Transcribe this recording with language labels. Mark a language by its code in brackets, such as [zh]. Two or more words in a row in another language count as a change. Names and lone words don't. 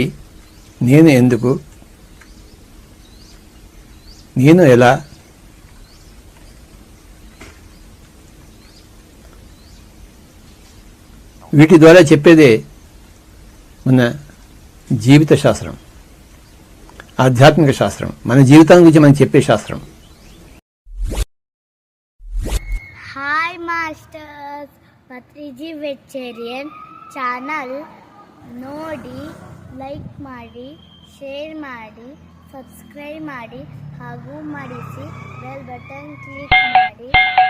[te] నేను ఎందుకు? నేను ఎలా? వీటి ద్వారా చెప్పేదే మన జీవిత శాస్త్రం, ఆధ్యాత్మిక శాస్త్రం. మన జీవితం గురించి మనం చెప్పే శాస్త్రం. [en] Hi masters, [kn] ಪತ್ರಿಜಿ ವೆಜಿಟೇರಿಯನ್ ಚಾನಲ್ ನೋಡಿ, ಲೈಕ್ ಮಾಡಿ, ಶೇರ್ ಮಾಡಿ, ಸಬ್ಸ್ಕ್ರೈಬ್ ಮಾಡಿ ಹಾಗೂ ಮಾಡಿಸಿ [en] bell button click [kn] ಮಾಡಿ.